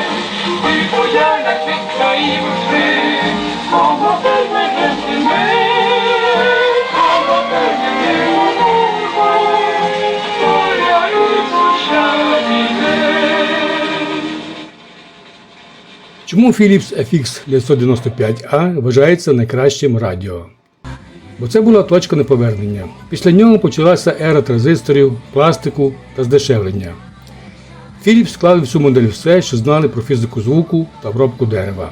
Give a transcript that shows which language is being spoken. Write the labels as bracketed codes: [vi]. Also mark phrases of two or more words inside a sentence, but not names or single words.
[sv] Du får gärna kvickra i vårt fred. Kom och följ med hem till mig. Kom och följ med mig och mormor. Börja ut vår kärlek. [uk] Чому Philips FX 995A вважається найкращим радіо? Бо це була точка неповернення. Після нього почалася ера транзисторів, пластику та здешевлення. Philips склали в цю модель все, що знали про фізику звуку та обробку дерева.